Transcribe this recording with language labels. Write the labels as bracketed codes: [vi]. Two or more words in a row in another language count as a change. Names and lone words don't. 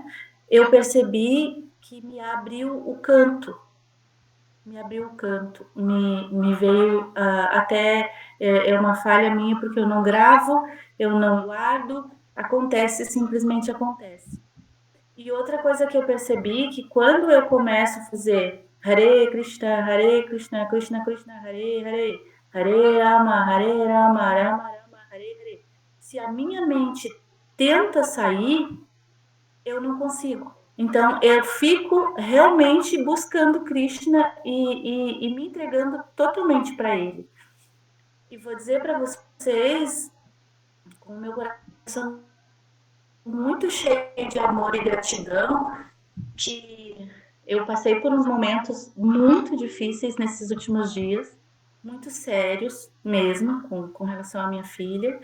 [pt] Eu percebi que me abriu o canto, me veio até é uma falha minha porque eu não gravo, eu não guardo, acontece, simplesmente acontece. E outra coisa que eu percebi que quando eu começo a fazer Hare Krishna, Krishna Krishna, Hare Hare, Hare Rama, Rama Rama, Hare Hare, se a minha mente tenta sair, eu não consigo. Então, eu fico realmente buscando Krishna e me entregando totalmente para ele. E vou dizer para vocês, com o meu coração muito cheio de amor e gratidão, que eu passei por uns momentos muito difíceis nesses últimos dias, muito sérios mesmo, com relação à minha filha.